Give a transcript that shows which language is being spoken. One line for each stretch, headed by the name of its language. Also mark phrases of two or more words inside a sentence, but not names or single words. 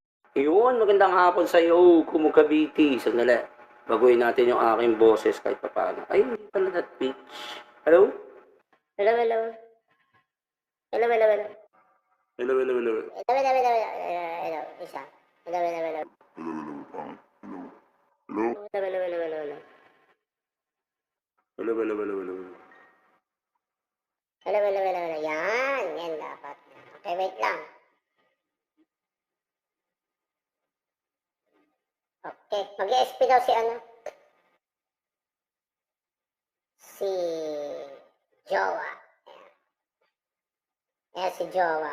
Filipino: Yun, magandang hapon sa iyo, Kumu Cavite. Sandali, baguhin natin yung aking boses kahit papaano. Ay, hindi pala
English: that pitch. Hello? Hello, hello. Hello, hello, hello. Hello, hello, hello. Hello, hello, hello, hello.
Filipino: Isa.
English: Hello, hello, hello. Hello, hello, hello, hello, hello. Hello, hello, hello, hello. Hello, hello, hello, hello.
Filipino: Yan dapat.
English: Okay, wait
Filipino: lang. Okay, mag-ESP daw si ano? Si Jowa. Ayan, si Jowa.